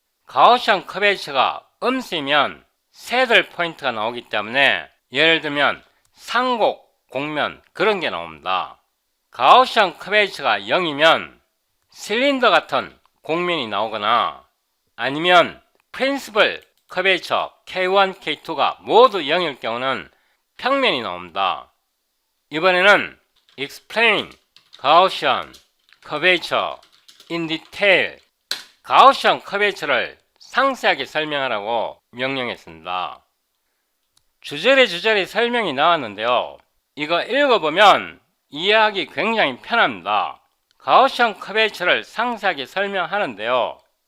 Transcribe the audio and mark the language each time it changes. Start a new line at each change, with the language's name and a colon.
Korean: 가우시안 커베이처가 음수이면 새들 포인트가 나오기 때문에 예를 들면 상곡, 곡면 그런 게 나옵니다. 가우시안 커베이처가 0이면 실린더 같은 곡면이 나오거나 아니면 프린시플 커베이처 K1, K2가 모두 0일 경우는 평면이 나옵니다. 이번에는
English: explain Gaussian curvature in detail.
Korean: 가우시안 커베이처를 상세하게 설명하라고 명령했습니다. 주저리 설명이 나왔는데요. 이거 읽어보면 이해하기 굉장히 편합니다. 가우시안 커베이처를 상세하게 설명하는데요.